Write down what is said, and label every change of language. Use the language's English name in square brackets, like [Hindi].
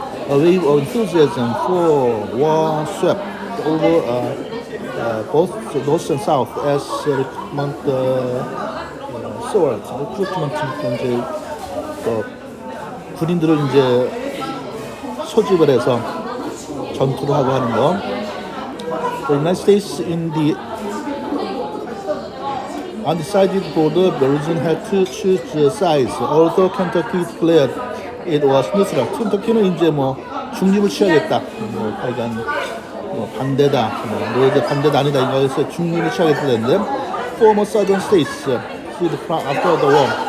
[English] A wave of enthusiasm for war swept over both north and south as recruitment soared. [Korean] recruitment 이제 군인들을 이제 소집을 해서 전투를 하고 하는 거. [English] The United States in the undecided border region had to choose sides. Although Kentucky declared it was neutral. [Korean] 켄터키는 이제 뭐 중립을 취하겠다. 뭐 하여간 뭐 반대다. 노예제 반대다 아니다. 이거에서 중립을 취하겠다는데 [English] former southern states after the war.